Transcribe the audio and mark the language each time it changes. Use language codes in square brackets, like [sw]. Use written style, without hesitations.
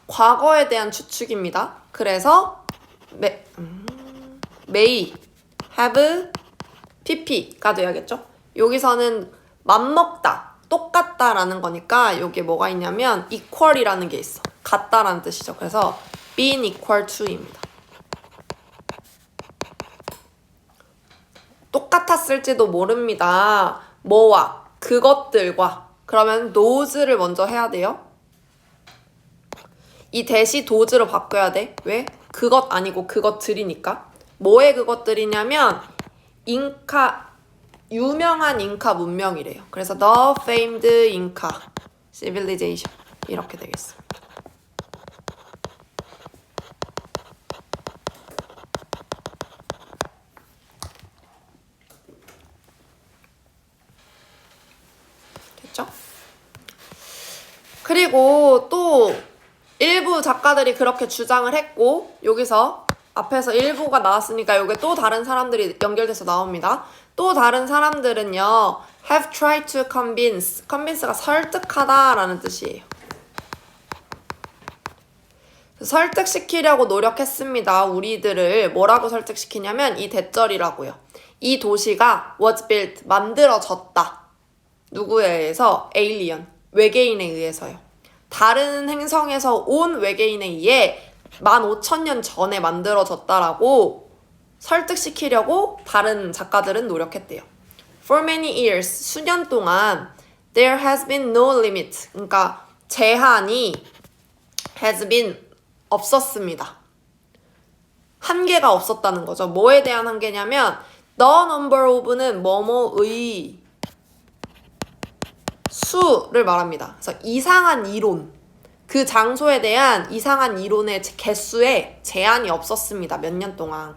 [ko] 과거에 대한 추측입니다. 그래서 may, have, pp가 돼야겠죠? 여기서는 맞먹다, 똑같다라는 거니까 여기에 뭐가 있냐면 equal이라는 게 있어. 같다라는 뜻이죠. 그래서 being equal to입니다. 똑같았을지도 모릅니다. 뭐와? 그것들과. 그러면 those를 먼저 해야 돼요. 이 대시 dose로 바꿔야 돼. 왜? 그것 아니고 그것들이니까. 뭐의 그것들이냐면 유명한 잉카 문명이래요. 그래서 [en] the famed Inca civilization [ko] 이렇게 되겠습니다. 그리고 또 일부 작가들이 그렇게 주장을 했고 여기서 앞에서 일부가 나왔으니까 여기 또 다른 사람들이 연결돼서 나옵니다. 또 다른 사람들은요 [en] have tried to convince [ko] 가 설득하다라는 뜻이에요. 설득시키려고 노력했습니다. 우리들을 뭐라고 설득시키냐면 이 대절이라고요. 이 도시가 [en] was built, [ko] 만들어졌다. 누구에 의해서? alien, 외계인에 의해서요. 다른 행성에서 온 외계인에 의해 15,000년 전에 만들어졌다라고 설득시키려고 다른 작가들은 노력했대요. [en] For many years, [ko] 수년 동안 [en] there has been no limit, [ko] 그러니까 제한이 [en] has been [ko] 없었습니다. 한계가 없었다는 거죠. 뭐에 대한 한계냐면 [en] the number of [ko] 는 뭐뭐의 수를 말합니다. 그래서 이상한 이론, 그 장소에 대한 이상한 이론의 개수에 제한이 없었습니다. 몇 년 동안.